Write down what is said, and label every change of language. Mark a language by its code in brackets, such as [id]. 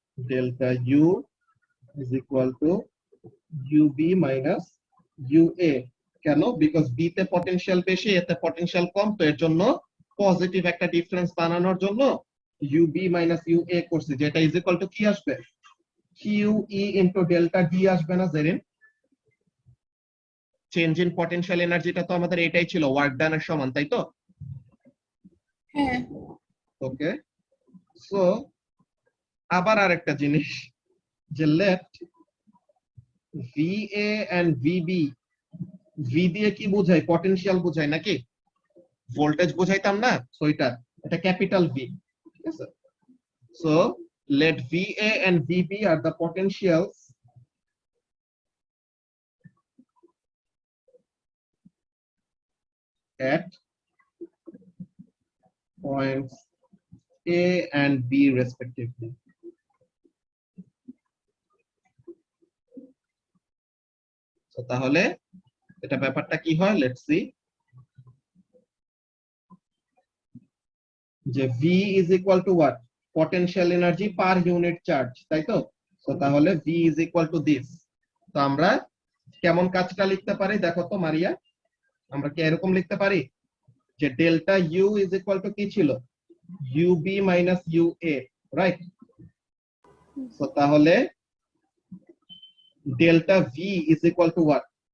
[en] Delta U is equal to UB minus UA. [bn] কেন? Because B তে potential বেশি, এতে পটেনশিয়াল কম, তো এর জন্য পজিটিভ একটা ডিফারেন্স বানানোর জন্য UB minus UA করছি, যেটা ইজ ইকুয়াল টু কি আসবে? QE ইনটু ডেল্টা ডি আসবে না জেরিন? চেঞ্জ ইন পটেনশিয়াল এনার্জিটা তো আমাদের এটাই ছিল, ওয়ার্ক ডানের সমান, তাই তো? হ্যাঁ। ওকে, সো আবার আরেকটা জিনিস, যে left VA and VB, V দিয়ে কি বোঝায়? পটেনশিয়াল বোঝায় নাকি? ভোল্টেজ বোঝাইতাম না? সো এটা ক্যাপিটাল ভি, ঠিক আছে? [en] So let VA and VB are the potentials at points A and B respectively. [bn] So তাহলে এটা ব্যাপারটা কি হয়? [en] Let's see, যে V is equal to what? Potential energy per unit charge, তাই তো? So তাহলে V is equal to this. [bn] তো আমরা কেমন কাজটা লিখতে পারি দেখো তো মারিয়া, আমরা কি এরকম লিখতে পারি যে delta U is equal to কি ছিল? [en] UB minus UA, right? So তাহলে delta V is equal to what?